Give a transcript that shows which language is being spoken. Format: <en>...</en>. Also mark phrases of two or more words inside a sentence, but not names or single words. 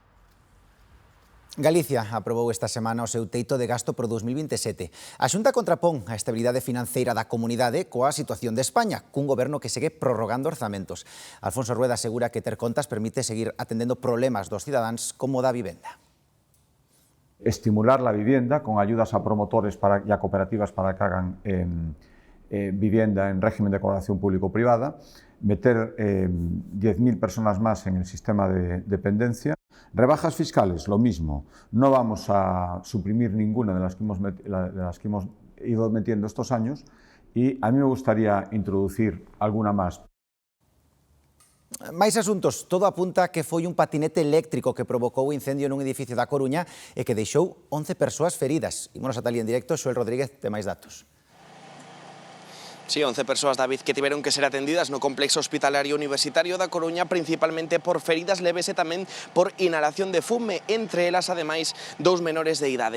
<gl>Galicia aprobou esta semana o seu teito de gasto por 2027. A Xunta contrapón a estabilidade financeira da comunidade coa situación de España, cun goberno que segue prorrogando orzamentos. Alfonso Rueda asegura que ter contas permite seguir atendendo problemas dos cidadáns como o da vivenda.</gl> <es>Estimular la vivienda con ayudas a promotores y a cooperativas para que hagan vivienda en régimen de colaboración público-privada, meter 10.000 personas más en el sistema de dependencia. Rebajas fiscales, lo mismo. No vamos a suprimir ninguna de las que hemos ido metiendo estos años y a mí me gustaría introducir alguna más.</es> <gl>Máis asuntos, todo apunta que foi un patinete eléctrico que provocou o incendio nun edificio da Coruña e que deixou 11 persoas feridas. Ímonos ata ali en directo, Xoel Rodríguez, de máis datos. Sí, 11 persoas, David, que tiveron que ser atendidas no complexo hospitalario universitario da Coruña, principalmente por feridas leves e tamén por inhalación de fume, entre elas, ademais, 2 menores de idade.</gl>